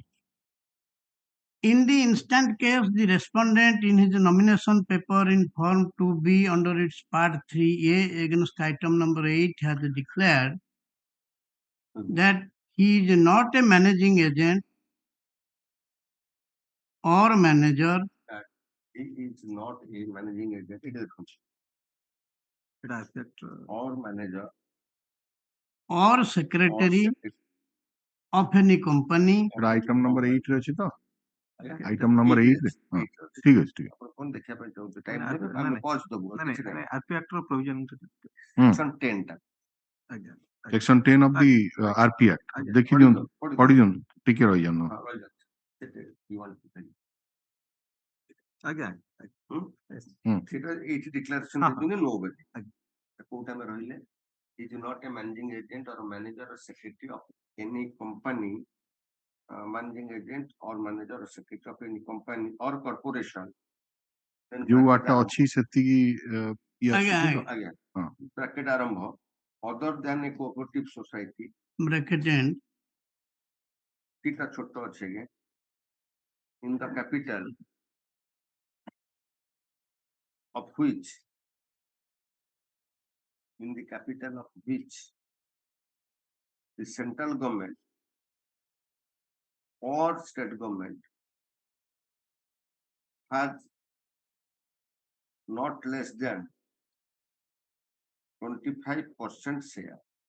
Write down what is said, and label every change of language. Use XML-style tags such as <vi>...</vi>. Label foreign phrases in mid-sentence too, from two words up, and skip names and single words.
<en>In the instant case, the respondent in his nomination paper in Form 2B under its Part 3A against item number 8 has declared that he is not a managing agent or manager. He is not a managing agent. It is or manager or secretary of any company. Item number 8</en> <or>ରେ ଅଛି ତ</or> <en>item number 8</en> <or>ରେ ଠିକ ଅଛି ଠିକ ଆପଣ କଣ ଦେଖିବା ପାଇଁ ଚାହୁଁଛନ୍ତି ଟାଇମ୍ ଦେବେ ଆମେ ପଜ ଦବୁ କିଛି ନାହିଁ</or> <en>RP Act ର provision section 10 ଟା</en> <or>ଆଜ୍ଞା</or> <en>section 10 of the RP Act</en> <or>ଦେଖି ଦିଅନ୍ତୁ ପଢି ଦିଅନ୍ତୁ ଟିକେ ରହି ଯାନ୍ତୁ ଆଜ୍ଞା ସେଟା ଏଇଠି ଡିକ୍ଲାରେସନ ଦେଇଛନ୍ତି नो ବୋଲି କୋଉଟା ଆମେ ରହିଲେ</or> <en>is not a managing agent or manager or secretary of any company managing agent or manager or secretary of any company or corporation</en> <or>ଯୋଉ ୱାର୍ଡଟା ଅଛି ସେତିକି ଆଜ୍ଞା ବ୍ରାକେଟ ଆରମ୍ଭ</or> <en>other than a cooperative society bracket end</en> <or>ଟିଟା ଛୋଟ ଅଛି ଆଜ୍ଞା</or> <en>in the capital of which the central government or state government has not less than 25% share.</en>